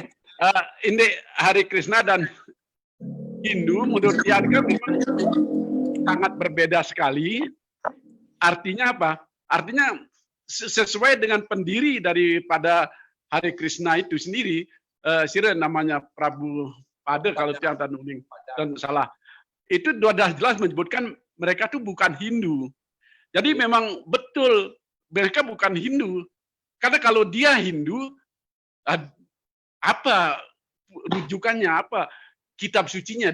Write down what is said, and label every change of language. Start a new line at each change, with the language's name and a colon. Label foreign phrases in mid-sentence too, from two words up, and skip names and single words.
Indonesian: Ini Hare Krishna dan Hindu menurut Tianga memang sangat berbeda sekali. Artinya apa? Artinya sesuai dengan pendiri daripada Hare Krishna itu sendiri, sira namanya Prabu Pada kalau tiang tanuning dan salah. Itu sudah jelas menyebutkan mereka itu bukan Hindu. Jadi memang betul mereka bukan Hindu. Karena kalau dia Hindu, apa rujukannya, apa kitab sucinya?